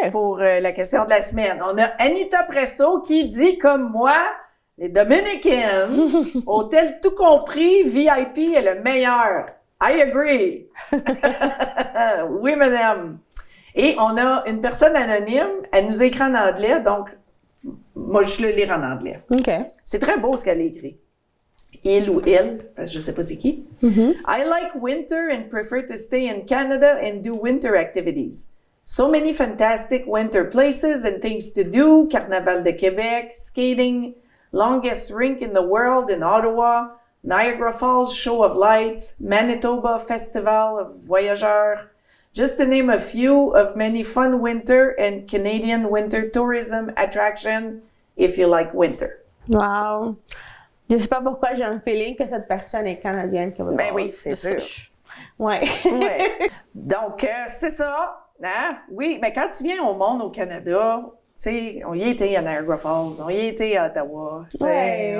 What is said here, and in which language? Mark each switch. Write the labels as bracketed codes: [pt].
[fr] pour la question de la semaine. On a Anita Presso qui dit, comme moi, les Dominicans, hôtel tout compris, VIP est le meilleur. [en] I agree. [fr] Oui, madame. Et on a une personne anonyme, elle nous écrit en anglais, donc moi, je le lire en anglais. OK. C'est très beau ce qu'elle a écrit. Il ou elle, parce que je sais pas c'est qui. [en] I like winter and prefer to stay in Canada and do winter activities. So many fantastic winter places and things to do. Carnaval de Québec, skating, longest rink in the world in Ottawa, Niagara Falls Show of Lights, Manitoba Festival of Voyageurs. Just to name a few of many fun winter and Canadian winter tourism attraction if you like winter. Wow. [fr] Je sais pas pourquoi j'ai un feeling que cette personne est canadienne. Ben oui, c'est sûr. Ouais. Ouais. Donc, c'est ça. Hein? Oui, mais quand tu viens au monde au Canada, tu sais, on y a été à Niagara Falls, on y a été à Ottawa, Ouais.